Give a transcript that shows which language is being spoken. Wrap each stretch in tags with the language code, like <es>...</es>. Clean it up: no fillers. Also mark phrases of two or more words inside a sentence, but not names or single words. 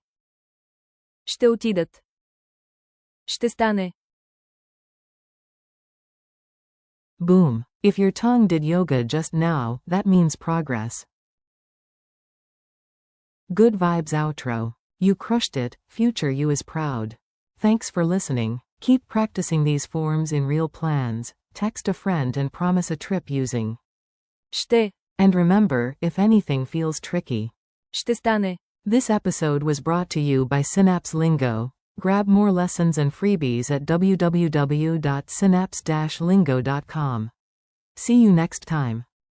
<bg>Ще отидат. Ще стане.</bg> <en>Boom. If your tongue did yoga just now, that means progress. Good vibes outro. You crushed it, future you is proud. Thanks for listening. Keep practicing these forms in real plans. Text a friend and promise a trip using.</en> <bg>Ще.</bg> <en>And remember, if anything feels tricky.</en> <bg>Ще стане.</bg> <en>This episode was brought to you by Synapse Lingo. Grab more lessons and freebies at www.synapse-lingo.com. See you next time.</en>